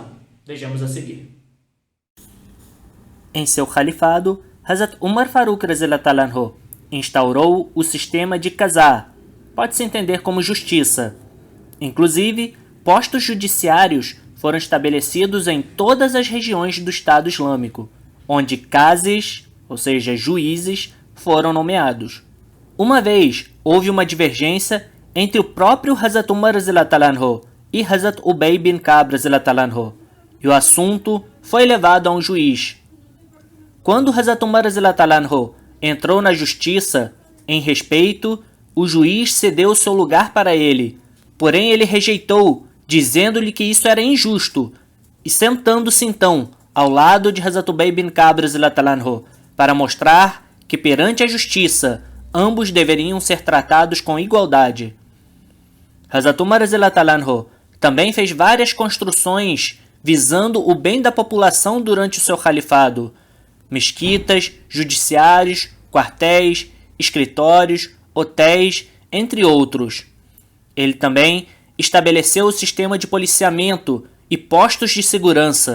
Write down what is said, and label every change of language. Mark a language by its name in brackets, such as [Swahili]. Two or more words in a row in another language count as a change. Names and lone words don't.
[Portuguese] Vejamos a seguir. Em seu califado, Hazrat Umar Farooq [Arabic] رضي الله عنه [Portuguese] instaurou o sistema de qazā, pode-se entender como justiça. Inclusive, postos judiciários foram estabelecidos em todas as regiões do Estado Islâmico, onde qazis, ou seja, juízes, foram nomeados. Uma vez, houve uma divergência entre o próprio Hazrat Umar [Arabic] رضي الله عنه [Portuguese] e Hazrat Ubay bin Ka'b [Arabic] رضي الله عنه, [Portuguese] e o assunto foi levado a um juiz. Quando Hazrat Umar [Arabic] رضي الله عنه [Portuguese] entrou na justiça, em respeito, o juiz cedeu seu lugar para ele, porém ele rejeitou, dizendo-lhe que isso era injusto, e sentando-se então ao lado de Hazrat Ubay bin Ka'b [Arabic] رضي الله عنه, [Portuguese] para mostrar que perante a justiça ambos deveriam ser tratados com igualdade. Hazrat Umar [Arabic] رضي الله عنه [Portuguese] também fez várias construções visando o bem da população durante o seu califado: mesquitas, judiciários, quartéis, escritórios, hotéis, entre outros. Ele também estabeleceu o sistema de policiamento e postos de segurança.